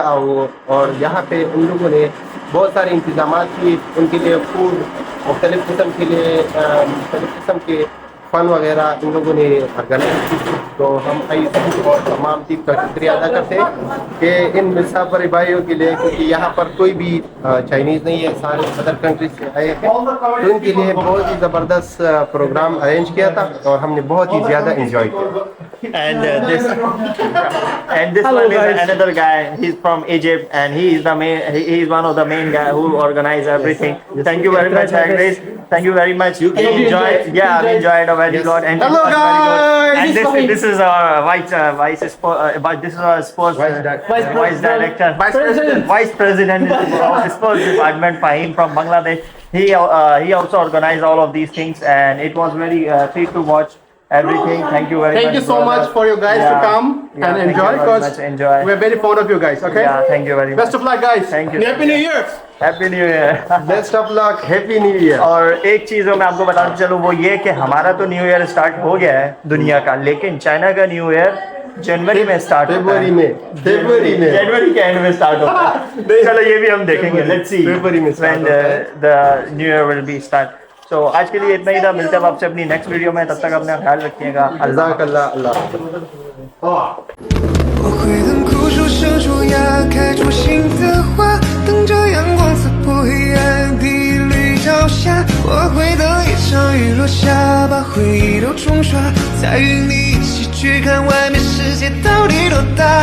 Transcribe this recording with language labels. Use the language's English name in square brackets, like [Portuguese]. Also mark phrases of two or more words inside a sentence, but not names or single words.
[Hindi] और यहाँ पे उन लोगों ने बहुत सारे इंतजाम किए, उनके लिए फूड मुख्तलिफ़ किस्म के फन वगैरह इन लोगों ने ऑर्गेनाइज की। तो हम ISU और तमाम टीम का शुक्रिया अदा करते हैं कि इन मुसाफिर भाइयों के लिए, क्योंकि यहाँ पर कोई भी चाइनीज़ नहीं है, सारे [English] other countries [Hindi] से आए हैं, तो इनके लिए बहुत ही ज़बरदस्त प्रोग्राम अरेंज किया था और हमने बहुत ही ज़्यादा इंजॉय किया। [English] And this one is another guy. He's from Egypt, and he is the main. He is one of the main guy who organize everything. Thank you very much, Agnes. Thank you very much. You enjoyed? Yeah, I enjoyed a very lot. And hello guys. And this is our this is our sports vice director, vice president of the sports department, Fahim from Bangladesh. He also organized all of these things, and it was very treat to watch everything. Thank you very much. Thank you so much for you guys to come and enjoy, because we're very fond of you guys. Okay. Yeah, thank you very much. Best of luck, guys. Thank you. Happy New Year. Happy New Year. Best of luck. Happy New Year. [Hindi] और एक चीज़ मैं आपको बताना चलूँ, वो ये कि हमारा तो [English] New Year [Hindi] स्टार्ट हो गया है दुनिया का, लेकिन चाइना का [English] New Year [Hindi] जनवरी में स्टार्ट होता है। जनवरी के एंड में स्टार्ट होता है। चलो ये भी हम देखेंगे। [English] let's see [Hindi] फरवरी में [English] When the New Year will be start. [Hindi] तो आज के लिए इतना ही था। मिलते हैं आपसे अपनी [English] next video [Hindi] में। तब तक अपना ख्याल रखिएगा। अल्लाह अल्लाह। [Chinese] 我会等枯树生出芽，开出新的花，等着阳光刺破黑暗的绿朝霞。我会等一场雨落下，把回忆都冲刷，再与你一起去看外面世界到底多大。